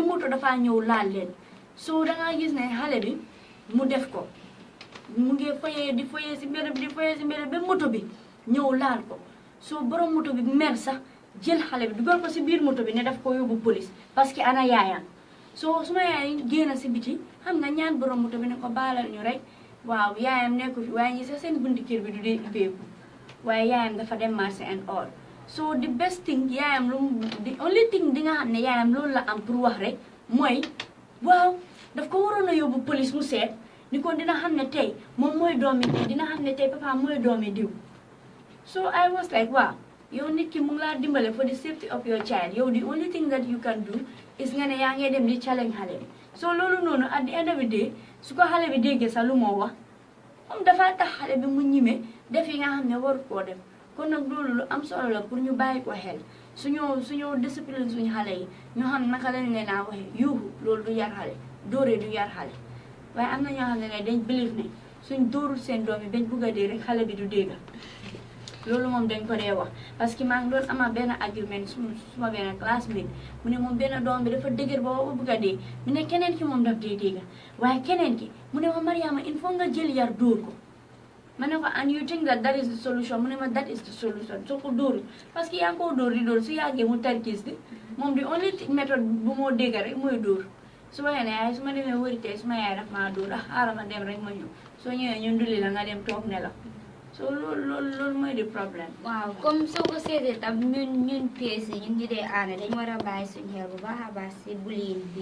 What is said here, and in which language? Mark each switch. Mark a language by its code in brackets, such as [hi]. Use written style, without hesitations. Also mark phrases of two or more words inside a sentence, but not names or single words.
[wo] moto dafaa ñëw laal leen soo dangaa gis ne xale bi mu def ko mu ngi foyee si mbedda bi ba moto bi ñëw laal ko soo borom moto bi mer sax jël xale bi dugal ko si biir moto bi ne daf ko yóbbu police [fr] parce que [wo] ana yaayam soo suma yaay génn si biti xam nga ñaan borom moto bi ne ko baalal ñu rek waaw yaayam nekku fi waaye ñi sax seen bunti kër bi du dee ubbeeku waaye yaayam dafa dem marché [en] and all [wo] so [en] the best thing [wo] yaayam [en] the only thing [wo] di nga xam ne yaayam loolu la am pour wax rek mooy waaw daf ko waroon a yóbbu police mu seet ni kon dina xam ne tey moom mooy doomi diw dina xam ne tey papa mooy doomi diw. [en] So I was like, [wo] wow, yow nit ki mu ngi laa dimbale [en] for the safety of your child. [wo] Yow [en] the only thing that you can do is [wo] nga ne yaa ngi dem di challenge xale bi. So loolu noonu [en] at the end of the day [wo] su ko xale bi déggee sa lu moo wax moom dafa tax xale bi mu ñime def yi nga xam ne waru koo def. Kon nag loolu lu am solo la pour ñu bàyyi ko xel suñu discipline suñu xale yi ñu xam naka lañ leen a waxee yuuxu loolu du yar xale dóoree du yar xale waaye am na ñoo xam ne dañ believe ne suñ dóorul seen doom yi bañ bugg a dee rek xale bi du dégg loolu moom dañ ko dee wax [fr] parce que [wo] maa ngi doon ama benn argument suma benn classmate mu ne moom benn doom bi dafa dëgër ba bugg a dee mu ne keneen ki moom daf dee dégg waaye keneen ki mu ne ma Mariama [fr] il faut [wo] nga jël yar dóor ko ma ne ko [en] and you think that is the solution [wo] mu ne ma [en] that is the solution [wo] soo ko dóorul [fr] parce que [wo] yaa ngi koo dóor di dóor su yàggee mu tarkis di moom di only méthode bu moo dégg rek mooy dóor su ma nee yaay su ma demee wëri tey su ma yaay daf maa dóor xaaral ma dem rek ma ñëw soo ñëwee ñu ndulli la nga dem toog ne la so loolu mooy di problème. waaw comme soo ko seetee tam ñun pees yi ñun ñu dee aane dañu war a bàyyi suñu xel bu baax a baax si bullying bi.